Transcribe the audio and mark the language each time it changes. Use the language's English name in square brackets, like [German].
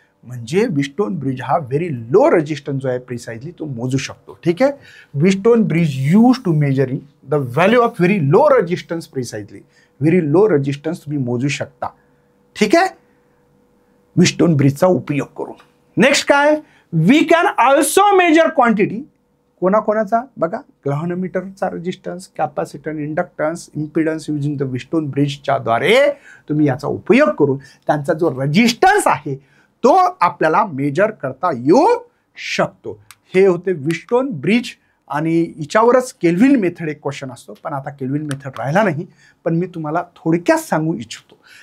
[Marathi] म्हणजे Wheatstone bridge हा very low resistance जो आहे प्रिसाइजली तो मोजू शकतो. ठीक आहे. [English] Wheatstone bridge use to measuring the value of very low resistance precisely. [Marathi] Very low resistance तुम्ही मोजू शकता. ठीक आहे, विस्टोन ब्रिजचा उपयोग करून. [English] next [Marathi] काय, [English] We can also measure quantity. [Marathi] कोणाकोणाचा बघा, ग्लॅव्हनोमीटरचा resistance, capacitance, inductance, impedance [English] using the [Marathi] Wheatstone ब्रिजच्या द्वारे तुम्ही याचा उपयोग करून त्यांचा जो रेजिस्टन्स आहे तो आपल्याला मेजर करता येऊ शकतो. हे होते विस्टोन ब्रिज, आणि हिच्यावरच केल्विन मेथड एक क्वेश्चन असतो, पण आता केल्विन मेथड राहिला नाही, पण मी तुम्हाला थोडक्यात सांगू इच्छितो.